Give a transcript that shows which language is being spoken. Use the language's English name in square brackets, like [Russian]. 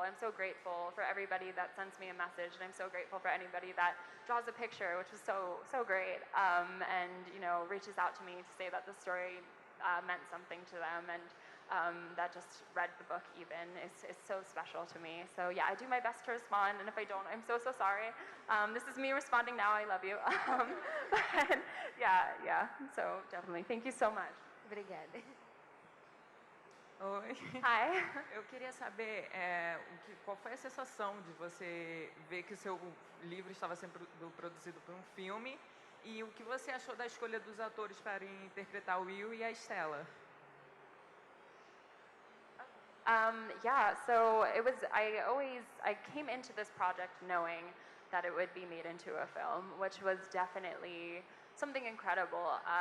[English] I'm so grateful for everybody that sends me a message, and I'm so grateful for anybody that draws a picture, which is so great, and reaches out to me to say that the story meant something to them, and that just read the book even is so special to me. So yeah, I do my best to respond, and if I don't, I'm so sorry. This is me responding now. I love you. But yeah. So definitely, thank you so much. [Portuguese] Obrigada. Oi. [English] Hi. [Portuguese] Eu queria saber qual foi a sensação de você ver que o seu livro estava sendo produzido por um filme e o que você achou da escolha dos atores para interpretar o Will e a Stella. [English] Yeah, so it was, I came into this project knowing that it would be made into a film, which was definitely something incredible.